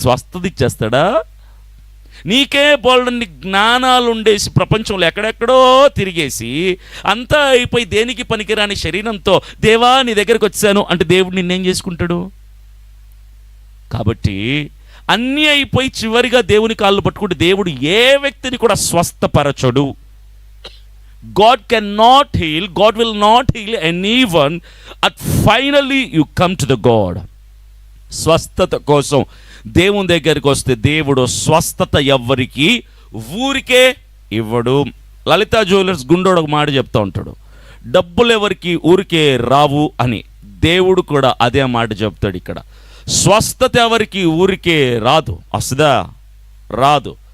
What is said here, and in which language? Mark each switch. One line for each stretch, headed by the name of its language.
Telugu: స్వస్థత ఇచ్చేస్తాడా? నీకే బోల్డన్ని జ్ఞానాలు ఉండేసి ప్రపంచంలో ఎక్కడెక్కడో తిరిగేసి అంతా అయిపోయి దేనికి పనికిరాని శరీరంతో దేవా నీ దగ్గరకు వచ్చాను అంటే దేవుడు నిన్నేం చేసుకుంటాడు? కాబట్టి అన్నీ అయిపోయి చివరిగా దేవుని కాళ్ళు పట్టుకుంటే దేవుడు ఏ వ్యక్తిని కూడా స్వస్థపరచడు.
English: God cannot heal, God will not heal anyone, and finally you come to the God.
Telugu: స్వస్థత కోసం దేవుని దగ్గరికి వస్తే దేవుడు స్వస్థత ఎవ్వరికి ఊరికే ఇవ్వడు. లలితా జ్యువెలర్స్ గుండోడు ఒక మాట చెప్తూ ఉంటాడు, డబ్బులు ఎవరికి ఊరికే రావు అని. దేవుడు కూడా అదే మాట చెప్తాడు ఇక్కడ. స్వస్థత ఎవరికి ఊరికే రాదు. వస్తుందా? రాదు.